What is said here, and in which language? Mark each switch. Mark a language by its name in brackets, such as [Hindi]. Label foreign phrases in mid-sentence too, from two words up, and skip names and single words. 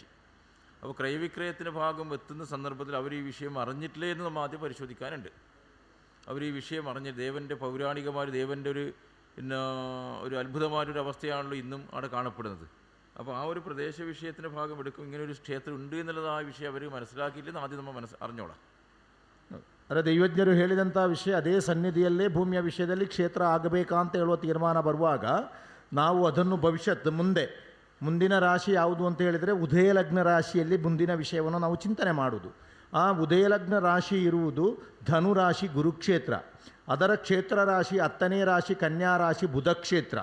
[Malayalam] അപ്പോൾ ക്രയവിക്രയത്തിൻ്റെ ഭാഗം എത്തുന്ന സന്ദർഭത്തിൽ അവർ ഈ വിഷയം അറിഞ്ഞിട്ടില്ലേ എന്ന് നമ്മൾ ആദ്യം പരിശോധിക്കാനുണ്ട്. അവർ ഈ വിഷയം അറിഞ്ഞ് ദേവൻ്റെ പൗരാണികമായ ദേവൻ്റെ ഒരു അത്ഭുതമായൊരു അവസ്ഥയാണല്ലോ ഇന്നും അവിടെ കാണപ്പെടുന്നത്. അപ്പോൾ ആ ഒരു പ്രദേശ വിഷയത്തിൻ്റെ ഭാഗം എടുക്കും, ഇങ്ങനെ ഒരു ക്ഷേത്രം ഉണ്ട് എന്നുള്ളത് ആ വിഷയം അവർ മനസ്സിലാക്കിയില്ലെന്ന് ಆದ್ಯ നമ്മൾ അറിഞ്ഞോളാം. [Kannada] ಅಂದರೆ ದೈವಜ್ಞರು ಹೇಳಿದಂಥ ವಿಷಯ ಅದೇ ಸನ್ನಿಧಿಯಲ್ಲೇ ಭೂಮಿಯ ವಿಷಯದಲ್ಲಿ ಕ್ಷೇತ್ರ ಆಗಬೇಕಾ ಅಂತ ಹೇಳುವ ತೀರ್ಮಾನ ಬರುವಾಗ ನಾವು ಅದನ್ನು ಭವಿಷ್ಯತ್ ಮುಂದಿನ ರಾಶಿ ಯಾವುದು ಅಂತ ಹೇಳಿದರೆ ಉದಯಲಗ್ನ ರಾಶಿಯಲ್ಲಿ ಮುಂದಿನ ವಿಷಯವನ್ನು ನಾವು ಚಿಂತನೆ ಮಾಡುವುದು. ಆ ಉದಯಲಗ್ನ ರಾಶಿ ಇರುವುದು ಧನುರಾಶಿ ಗುರುಕ್ಷೇತ್ರ, ಅದರ ಕ್ಷೇತ್ರ ರಾಶಿ 10ನೇ ರಾಶಿ ಕನ್ಯಾ ರಾಶಿ ಬುಧ ಕ್ಷೇತ್ರ.